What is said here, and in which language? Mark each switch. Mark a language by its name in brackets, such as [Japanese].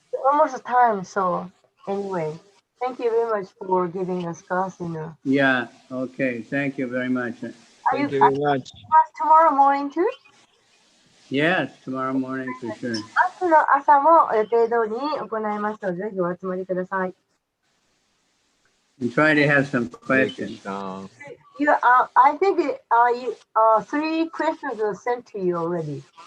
[English] Almost time, so anyway, thank you very much for giving us class. Yeah, okay, thank you very much. Thank you very much. Tomorrow morning too? Yes, tomorrow morning for sure. [Japanese] 明日の朝も予定通りに行いますので、ぜひお集まりください。 [English] And try to have some questions. I think three questions were sent to you already.